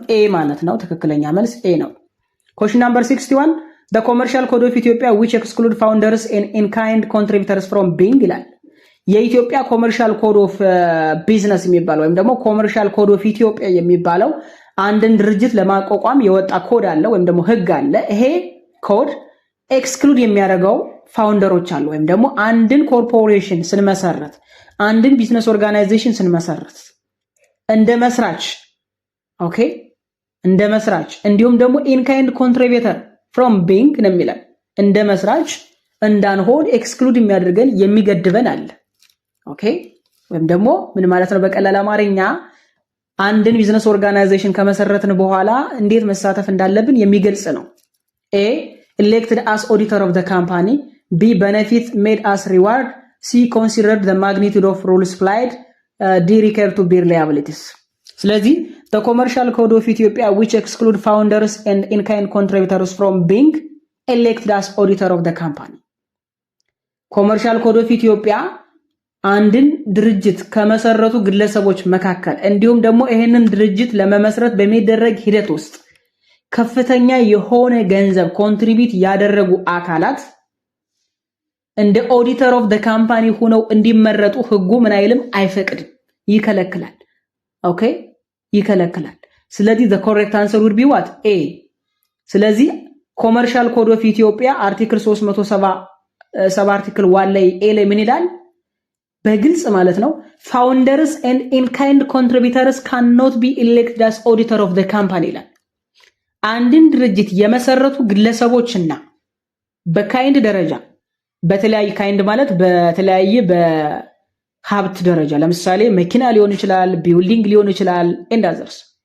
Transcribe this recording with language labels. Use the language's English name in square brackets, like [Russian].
[Amharic] ኤ ማለት ነው። ትክክለኛ መልስ ኤ ነው። [English] Question number 61 The commercial code of Ethiopia which exclude founders and in-kind contributors from being [Amharic] ይላል። የኢትዮጵያ ኮመርሻል ኮድ ኦፍ ቢዝነስ የሚባለው ወይም ደግሞ ኮመርሻል ኮድ ኦፍ ኢትዮጵያ የሚባለው አንድን ድርጅት ለማቋቋም የወጣ ኮድ አለ ወይም ደግሞ ህግ አለ። ይሄ ኮድ ኤክስክሉድ የሚያደርገው ፋውንደሮች አሉ ወይም ደግሞ አንድን ኮርፖሬሽን ስንመሰረት አንድን ቢዝነስ ኦርጋናይዜሽን ስንመሰረት እንደ መስራች ኦኬ እንደ መስራች እንዲሁም ደግሞ [English] ኢንካይንድ ኮንትሪቢዩተር ፍሮም ቢንግ [Amharic] ነው የሚለው እንደ መስራች እንዳንሆን ኤክስክሉድ የሚያደርገን የሚገድበን አለ። ኦኬ ወይም ደግሞ ምን ማለት ነው? በቀላል አማርኛ አንድን ቢዝነስ ኦርጋናይዜሽን ከመሰረትን በኋላ እንዴት መሳተፍ እንዳለብን የሚገልጽ ነው። [English] ኤ elected as auditor of the company, B benefit made as reward, C considered the magnitude of rules applied, D recur to bear liabilities። ስለዚህ the commercial code of Ethiopia which exclude founders and in-kind contributors from being elected as auditor of the company። [Amharic] commercial code of Ethiopia አንድን ድርጅት ከመሰረቱ ግለሰቦች መካከል እንዲሁም ደግሞ ይሄንን ድርጅት ለመመስረት በሚደረግ ሂደት ውስጥ ከፍተኛ የሆነ ገንዘብ ኮንትሪቢዩት ያደረጉ አካላት እንደ ኦዲተር ኦፍ the company ሆነው እንዲመረጡ ህጉ ምን አይልም? አይፈቅድም፣ ይከለክላል። ኦኬ ይከለክላል። ስለዚህ [English] the correct answer would be what? [Amharic] A። ስለዚህ ኮመርሻል ኮድ ኦፍ ኢትዮጵያ አርቲክል 370 አርቲክል 1 ላይ ኤ ላይ ምን ይላል? በግልጽ ማለት ነው [English] founders and in-kind contributors cannot be elected as auditor of the company [Amharic] ይላል። አንድን ድርጅት የመሰረቱ ግለሰቦችና በካይንድ ደረጃ በተለያየ ካይንድ ማለት በተለያየ በሀብት ደረጃ ለምሳሌ መኪና ሊሆን ይችላል፣ ቢልዲንግ ሊሆን ይችላል [English] and others